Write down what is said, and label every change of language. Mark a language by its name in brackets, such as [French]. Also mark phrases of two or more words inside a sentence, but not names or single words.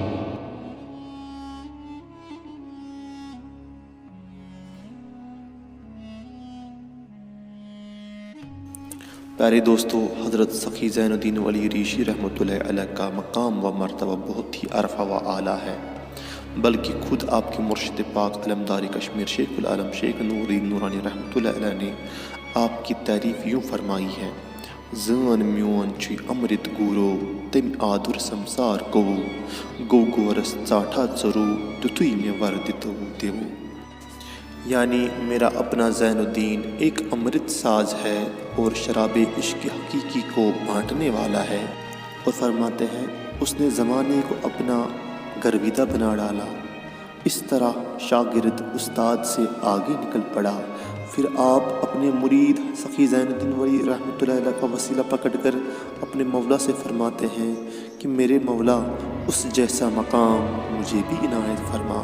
[Urdu] پیارے دوستو، حضرت سخی زین الدین ولی ریشی رحمۃ اللہ علیہ کا مقام و مرتبہ بہت ہی عرفہ و اعلیٰ ہے، بلکہ خود آپ کے مرشد پاک علمدار کشمیر شیخ العالم شیخ نور الدین نورانی رحمۃ اللہ علیہ نے آپ کی تعریف یوں فرمائی ہے: [Kashmiri] زان میون چھ امرت گورو تم آدر سمسار گو گورس ژاٹھا ژرو تیتھُے مے وردتو دیو۔ [Urdu] یعنی میرا اپنا زین الدین ایک امرت ساز ہے اور شراب عشق حقیقی کو بانٹنے والا ہے، اور فرماتے ہیں اس نے زمانے کو اپنا گرویدہ بنا ڈالا۔ اس طرح شاگرد استاد سے آگے نکل پڑا، پھر آپ اپنے مرید سخی زین الدین ولی رحمۃ اللہ علیہ کا وسیلہ پکڑ کر اپنے مولا سے فرماتے ہیں کہ میرے مولا، اس جیسا مقام مجھے بھی عنایت فرما۔